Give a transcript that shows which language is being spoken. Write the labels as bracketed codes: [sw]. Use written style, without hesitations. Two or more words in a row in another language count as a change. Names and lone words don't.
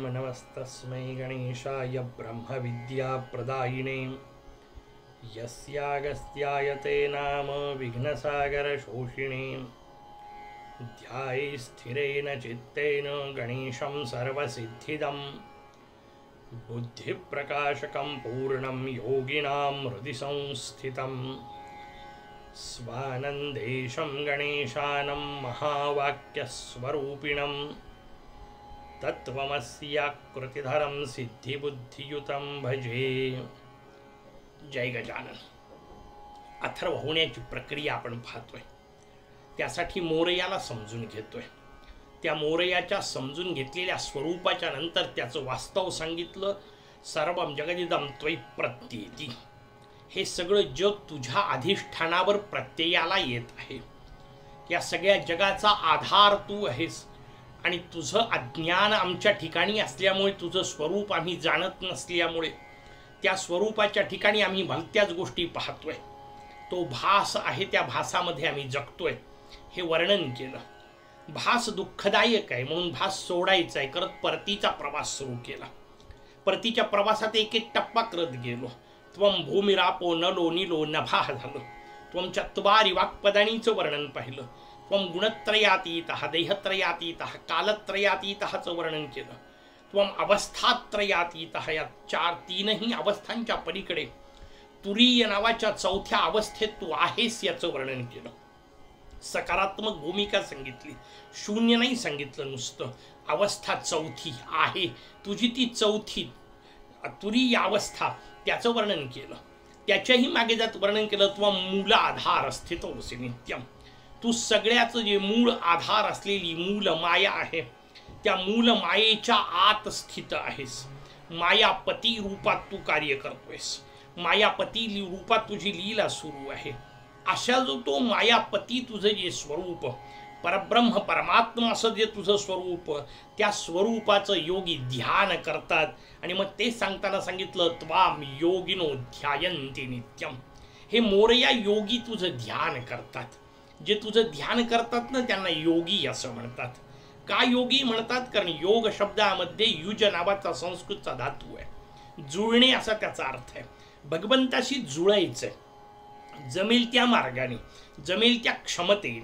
[sa] नमस्तस्मै गणेशाय ब्रह्मविद्याप्रदायिने यस्यागस्त्याय ते नाम विघ्नसागरशोषिणे ध्याये स्थिरेण चित्तेन गणेशं सर्वसिद्धिदं बुद्धिप्रकाशकं पूर्णं योगिनां हृदि संस्थितं स्वानन्देशं गणेशानं महावाक्यस्वरूपिणं तत्त्वमस्याकृतिधरं सिद्धिबुद्धियुतं भजे. [mr] जय गजानन. अथर्व होण्याची प्रक्रिया आपण पाहतोय. त्यासाठी मोरयाला समजून घेतोय. त्या मोरयाच्या समजून घेतलेल्या स्वरूपाच्या नंतर त्याचं वास्तव सांगितलं. [sa] सर्वं जगदिदं त्वयि प्रत्येति. [mr] हे सगळं जग तुझ्या अधिष्ठानावर प्रत्ययाला येत आहे. या सगळ्या जगाचा आधार तू आहेस आणि तुझं अज्ञान आमच्या ठिकाणी असल्यामुळे, तुझं स्वरूप आम्ही जाणत नसल्यामुळे त्या स्वरूपाच्या ठिकाणी आम्ही भलत्याच गोष्टी पाहतोय. तो भास आहे, त्या भासामध्ये आम्ही जगतोय हे वर्णन केलं. भास दुःखदायक आहे म्हणून भास सोडायचा आहे करत परतीचा प्रवास सुरू केला. परतीच्या प्रवासात एक एक टप्पा करत गेलो. [sa] त्वं भूमिरापो नलो निलो नभा झालं. त्वं चत्वारि वाक्पदानीचं [mr] वर्णन पाहिलं. [sa] त्वं गुणत्रयातीतः देहत्रयातीतः कालत्रयातीतःचं [mr] वर्णन केलं. [sa] त्वं अवस्थात्रयातीतः, [mr] या तीनही अवस्थांच्या पलीकडे तुरीय नावाच्या चौथ्या अवस्थेत तू आहेस याचं वर्णन केलं. सकारात्मक भूमिका सांगितली, शून्य नाही सांगितलं. नुसतं अवस्था चौथी आहे तुझी, ती चौथी तुरीय अवस्था त्याचं वर्णन केलं. त्याच्याही मागे जात वर्णन केलं. [sa] त्वं मूल आधार स्थितोऽसि नित्यं. [mr] तू सगळ्याचं जे मूळ आधार असलेली मूल माया आहे त्या मूल मायेच्या आत स्थित आहेस. मायापती रूपात तू कार्य करतोयस. मायापती रूपात तुझी लीला सुरू आहे. अशा जो तो मायापती तुझं जे स्वरूप, परब्रह्म परमात्मा असं जे तुझं स्वरूप, त्या स्वरूपाचं योगी ध्यान करतात. आणि मग ते सांगताना सांगितलं [sa] त्वाम योगिनो ध्यायन्ति नित्यम. [mr] हे मोरया योगी तुझं ध्यान करतात. जे तुझं ध्यान करतात ना त्यांना योगी असं म्हणतात. का योगी म्हणतात? कारण योग शब्दामध्ये युज नावाचा संस्कृतचा धातू आहे. जुळणे असा त्याचा अर्थ आहे. भगवंताशी जुळायचं, जमेल त्या मार्गाने, जमेल त्या क्षमतेने.